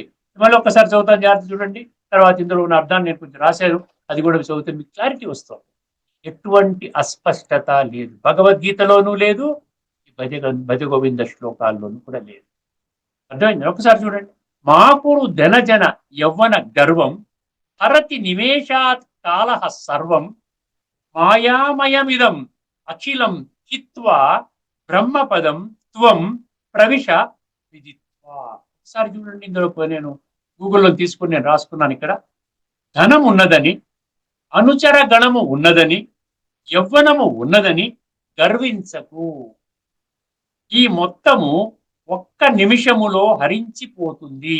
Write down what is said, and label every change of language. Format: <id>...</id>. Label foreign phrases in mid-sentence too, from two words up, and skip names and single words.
<te>మళ్ళీ ఒక్కసారి చదువుతాను, జాగ్రత్త చూడండి. తర్వాత ఇందులో ఉన్న అర్థాన్ని నేను కొంచెం రాశాను, అది కూడా చదివితే మీకు క్లారిటీ వస్తుంది. ఎటువంటి అస్పష్టత లేదు, భగవద్గీతలోనూ లేదు, భజగోవింద శ్లోకాల్లోనూ కూడా లేదు. అర్థమైంది? ఒకసారి చూడండి.</te> <sa>మాకుడు ధనజన యవ్వన గర్వం హరతి నిమేషాత్ కాలః సర్వం మాయామయమిదం అఖిలం హిత్వా బ్రహ్మపదం త్వం ప్రవిశ విదిత్వా.</sa> <te>ఒకసారి చూడండి. ఇందులో నేను గూగుల్లో తీసుకుని నేను రాసుకున్నాను. ఇక్కడ ధనం ఉన్నదని, అనుచర గణము ఉన్నదని, యవ్వనము ఉన్నదని గర్వించకు. ఈ మొత్తము ఒక్క నిమిషములో హరించిపోతుంది.</te>